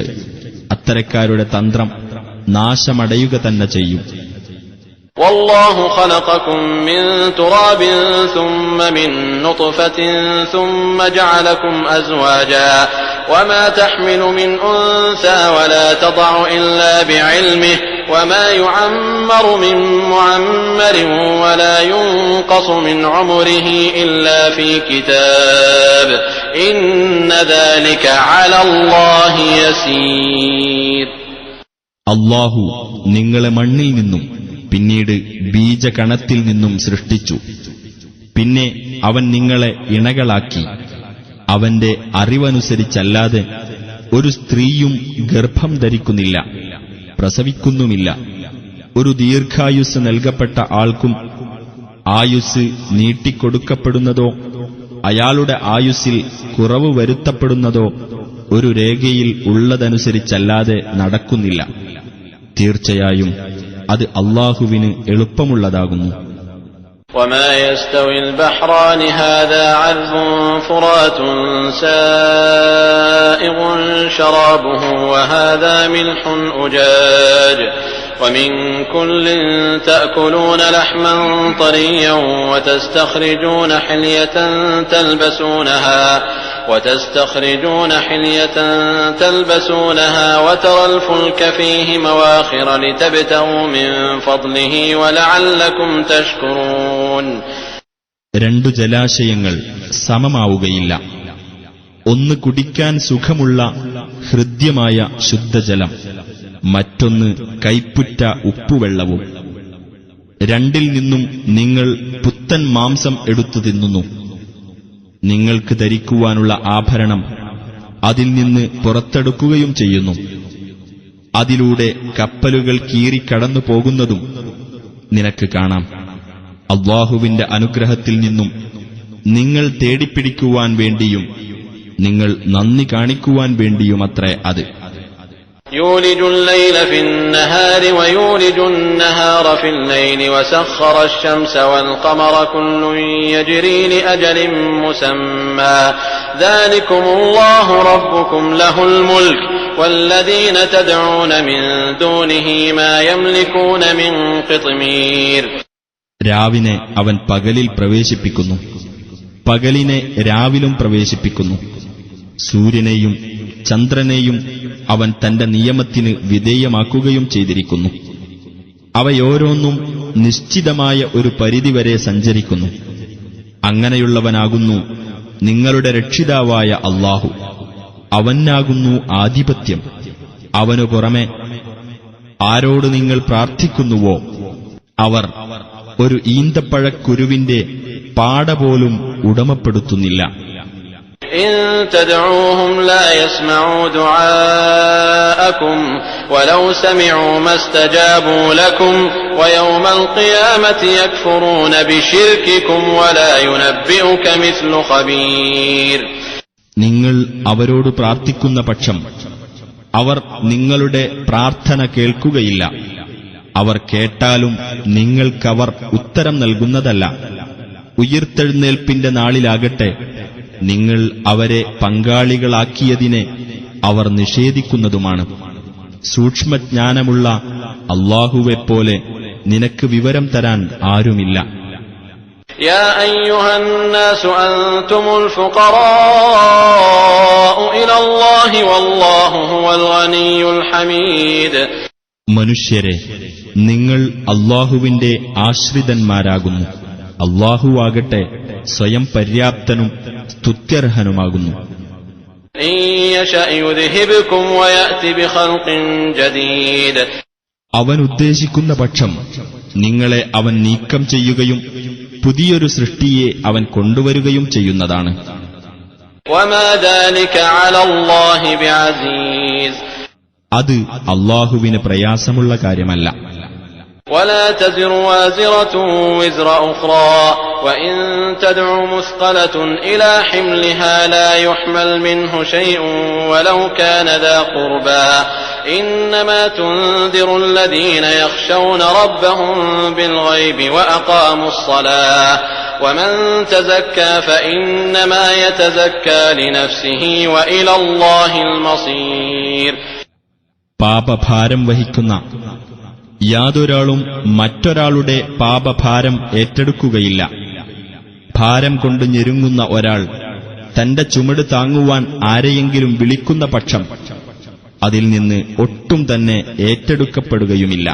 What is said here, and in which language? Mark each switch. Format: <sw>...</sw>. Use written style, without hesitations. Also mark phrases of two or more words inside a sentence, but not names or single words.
<ml>അത്തരക്കാരുടെ തന്ത്രം നാശമടയുക തന്നെ ചെയ്യും.</ml> <ar>والله خلقكم من تراب ثم من نطفة ثم جعلكم أزواجا وما تحمل من أنثى ولا تضع إلا بعلمه وما يعمر من معمر ولا ينقص من عمره إلا في كتاب إن ذلك على الله يسير.</ar> <ml>അല്ലാഹു നിങ്ങളെ മണ്ണിൽ നിന്നും പിന്നീട് ബീജകണത്തിൽ നിന്നും സൃഷ്ടിച്ചു. പിന്നെ അവൻ നിങ്ങളെ ഇണകളാക്കി. അവന്റെ അറിവനുസരിച്ചല്ലാതെ ഒരു സ്ത്രീയും ഗർഭം ധരിക്കുന്നില്ല, പ്രസവിക്കുന്നുമില്ല. ഒരു ദീർഘായുസ് നൽകപ്പെട്ട ആൾക്കും ആയുസ് നീട്ടിക്കൊടുക്കപ്പെടുന്നതോ അയാളുടെ ആയുസ്സിൽ കുറവ് വരുത്തപ്പെടുന്നതോ ഒരു രേഖയിൽ ഉള്ളതനുസരിച്ചല്ലാതെ നടക്കുന്നില്ല. തീർച്ചയായും അത് അല്ലാഹുവിന് എളുപ്പമുള്ളതാകുന്നു.</ml> <ar>وما يستوي البحران هذا عذب فرات سائغ شرابه وهذا ملح أجاج ومن كل تأكلون لحما طريا وتستخرجون حلية تلبسونها وترى الفلك فيه مواخر لتبتغوا من فضله ولعلكم تشكرون.</ar> <ml>രണ്ടു ജലാശയങ്ങൾ സമമാവുകയില്ല. ഒന്ന് കുടിക്കാൻ സുഖമുള്ള ഹൃദ്യമായ ശുദ്ധജലം, മറ്റൊന്ന് കൈപ്പുറ്റ ഉപ്പുവെള്ളവും. രണ്ടിൽ നിന്നും നിങ്ങൾ പുത്തൻ മാംസം എടുത്തു തിന്നുന്നു. നിങ്ങൾക്ക് ധരിക്കുവാനുള്ള ആഭരണം അതിൽ നിന്ന് പുറത്തെടുക്കുകയും ചെയ്യുന്നു. അതിലൂടെ കപ്പലുകൾ കീറിക്കടന്നു പോകുന്നതും നിനക്ക് കാണാം. അല്ലാഹുവിന്റെ അനുഗ്രഹത്തിൽ നിന്നും നിങ്ങൾ തേടിപ്പിടിക്കുവാൻ വേണ്ടിയും നിങ്ങൾ നന്ദി കാണിക്കുവാൻ വേണ്ടിയുമത്രേ അത്.</ml> <ar>يولج الليل في النهار ويولج النهار في الليل وسخر الشمس والقمر كل يجري لأجل مسمى ذلكم الله ربكم له الملك والذين تدعون من دونه ما يملكون من قطمير.</ar> <ml>രാവിനെ അവൻ പകലിൽ പ്രവേശിപ്പിക്കുന്നു, പകലിനെ രാവിലും പ്രവേശിപ്പിക്കുന്നു. സൂര്യനെയും ചന്ദ്രനെയും അവൻ തന്റെ നിയമത്തിന് വിധേയമാക്കുകയും ചെയ്തിരിക്കുന്നു. അവയോരോന്നും നിശ്ചിതമായ ഒരു പരിധിവരെ സഞ്ചരിക്കുന്നു. അങ്ങനെയുള്ളവനാകുന്നു നിങ്ങളുടെ രക്ഷിതാവായ അല്ലാഹു. അവനാകുന്നു ആധിപത്യം. അവനു പുറമെ ആരോട് നിങ്ങൾ പ്രാർത്ഥിക്കുന്നുവോ അവർ ഒരു ഈന്തപ്പഴക്കുരുവിന്റെ പാടപോലും ഉടമപ്പെടുത്തുന്നില്ല.</ml> <ar>إن تدعوهم لا يسمعوا دعاءكم ولو سمعوا ما استجابوا لكم ويوم القيامة يكفرون بشرككم ولا ينبئك مثل خبير.</ar> <ml>നിങ്ങൾ അവരോട് പ്രാർത്ഥിക്കുന്ന പക്ഷം അവർ നിങ്ങളുടെ പ്രാർത്ഥന കേൾക്കുകയില്ല. അവർ കേട്ടാലും നിങ്ങൾക്കവർ ഉത്തരം നൽകുന്നതല്ല. ഉയിർത്തെഴുന്നേൽപ്പിന്റെ നാളിലാകട്ടെ നിങ്ങൾ അവരെ പങ്കാളികളാക്കിയതിനെ അവർ നിഷേധിക്കുന്നതുമാണ്. സൂക്ഷ്മജ്ഞാനമുള്ള അല്ലാഹുവെപ്പോലെ നിനക്ക് വിവരം തരാൻ ആരുമില്ല.</ml> <ar>يا أيها الناس أنتم الفقراء إلى الله والله هو الغني الحميد.</ar> <ml>മനുഷ്യരെ, നിങ്ങൾ അല്ലാഹുവിന്റെ ആശ്രിതന്മാരാകുന്നു. അല്ലാഹുവാകട്ടെ സ്വയം പര്യാപ്തനും സ്തുത്യർഹനുമാകുന്നു.</ml> <ar>إن يشأ يذهبكم ويأتي بخلق جديد.</ar> <ml>അവൻ ഉദ്ദേശിക്കുന്ന പക്ഷം നിങ്ങളെ അവൻ നീക്കം ചെയ്യുകയും പുതിയൊരു സൃഷ്ടിയെ അവൻ കൊണ്ടുവരികയും ചെയ്യുന്നതാണ്.</ml> <ar>وما ذلك على الله بعزيز.</ar> <ml>അത് അല്ലാഹുവിന് പ്രയാസമുള്ള കാര്യമല്ല.</ml> <ar>ولا تزر وازرة وزر أخرى وإن تدع مثقلة إلى حملها لا يحمل منه شيء ولو كان ذا قربى إنما تنذر الذين يخشون ربهم بالغيب وأقاموا الصلاة ومن تزكى فإنما يتزكى لنفسه وإلى الله المصير.</ar> <ml>പാപഭാരം വഹിക്കുന്ന യാതൊരാളും മറ്റൊരാളുടെ പാപഭാരം ഏറ്റെടുക്കുകയില്ല. ഭാരം കൊണ്ട് ഞെരുങ്ങുന്ന ഒരാൾ തന്റെ ചുമട് താങ്ങുവാൻ ആരെയെങ്കിലും വിളിക്കുന്ന പക്ഷം അതിൽ നിന്ന് ഒട്ടും തന്നെ ഏറ്റെടുക്കപ്പെടുകയുമില്ല.</ml>